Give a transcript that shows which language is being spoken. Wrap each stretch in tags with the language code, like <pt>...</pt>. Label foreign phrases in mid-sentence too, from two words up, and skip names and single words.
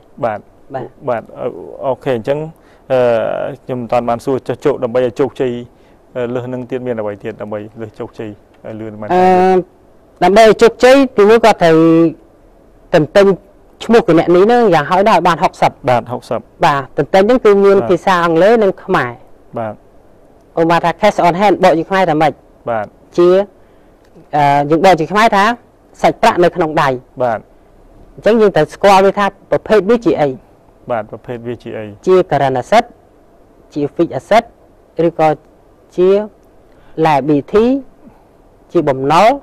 <km>បាទអូខេអញ្ចឹងខ្ញុំមិនតាន់បានសួរចុះជោគដើម្បីឲ្យជោគជ័យលើសនឹងទៀតមានអ្វីទៀតដើម្បីលើសជោគជ័យលឿនបាន ដើម្បីឲ្យជោគជ័យទីមួយក៏ត្រូវទន្ទឹងឈ្មោះគណនីហ្នឹងយ៉ាងហោចណាស់ឲ្យបាន60 បាទ60 បាទទន្ទឹងហ្នឹងគឺមានភាសាអង់គ្លេសនិងខ្មែរ បាទ អូមកថា</km> <en>cash on hand</en> <km>បកជាខ្មែរថាម៉េច បាទ ជាយើងបកជាខ្មែរថាសាច់ប្រាក់នៅក្នុងដៃ បាទ អញ្ចឹងយើងត្រូវស្គាល់វាថាប្រភេទវាជាអី បាទប្រភេទវាជាអី ជា</km> <en>current asset</en> <km>ជា</km> <en>fixed asset</en> <km>ឬក៏ជា liability ជាបំណុល</km>